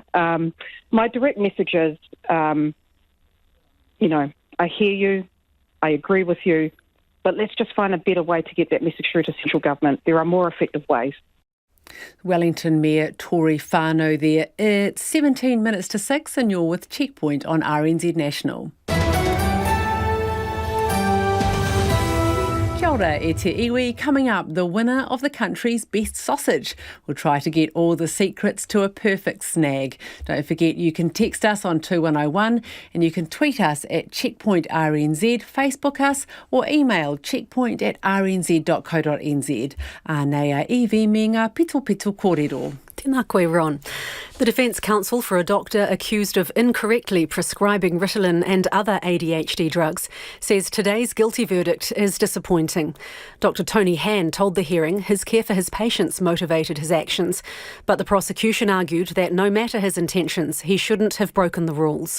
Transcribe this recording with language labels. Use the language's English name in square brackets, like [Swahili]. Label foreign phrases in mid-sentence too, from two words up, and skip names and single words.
[English] My direct message is, I hear you, I agree with you, but let's just find a better way to get that message through to central government. There are more effective ways. Wellington Mayor Tory Whānau there. It's 17 minutes to 6 and you're with Checkpoint on RNZ National. [Māori] Kia ora, e te iwi. [English] Coming up, the winner of the country's best sausage. We'll try to get all the secrets to a perfect snag. Don't forget you can text us on 2101 and you can tweet us at Checkpoint RNZ, Facebook us or email checkpoint@rnz.co.nz. [Māori] Anei a iwi me ngā pito kōrero. Tēnā koe, Ron. [English] The Defence Counsel for a doctor accused of incorrectly prescribing Ritalin and other ADHD drugs says today's guilty verdict is disappointing. Dr Tony Han told the hearing his care for his patients motivated his actions, but the prosecution argued that no matter his intentions, he shouldn't have broken the rules.